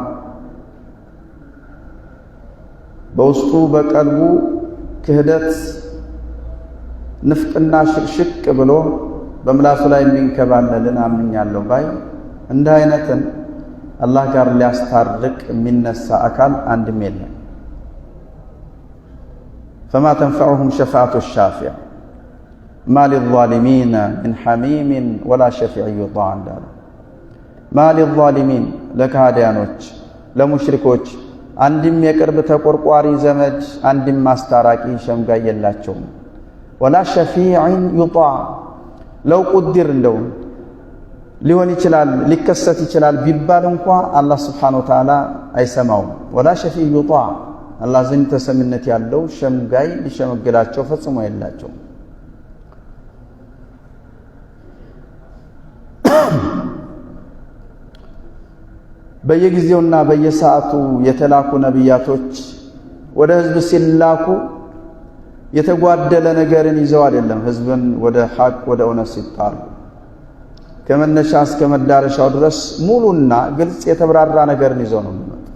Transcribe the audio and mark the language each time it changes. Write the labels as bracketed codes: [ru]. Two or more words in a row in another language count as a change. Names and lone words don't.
[am] በውስጡ በቀልቡ ክህደት ንፍቅና ሽቅሽቅ ብሎ በምላሱ ላይ የሚንከባለልን አምኛለሁ ባይ እንደ አይነትን አላህ ጋር ሊያስታርቅ የሚነሳ አካል አንድም የለም። [ar] فما تنفعهم شفاعة الشافع ما للظالمين من حميم ولا شفيع يطاع እንዳለ ما [am] للظالمين ለካህዲያኖች ለሙሽሪኮች አንድም የቅርብ ተቆርቋሪ ዘመድ አንድም ማስታራቂ ሸምጋይ የላቸውም። [ar] ولا شفيع يطاع لو قدر [am] እንደው ሊሆን ይችላል ሊከሰት ይችላል ቢባል እንኳን አላህ [ar] سبحانه وتعالى [am] አይሰማውም። [ar] ولا شفيع يطاع [am] አላህ ዘንድ ተሰሚነት ያለው ሸምጋይ ሊሸመግላቸው ፈጽሞ የላቸው። በየጊዜውና በየሰዓቱ የተላኩ ነቢያቶች ወደ ህዝብ ሲላኩ የተጓደለ ነገርን ይዘው አይደለም ህዝብን ወደ ሐቅ ወደ እውነት ሲጣሩ ከመነሻ እስከ መዳረሻው ድረስ ሙሉና ግልጽ የተብራራ ነገርን ይዘው ነው የሚመጡት።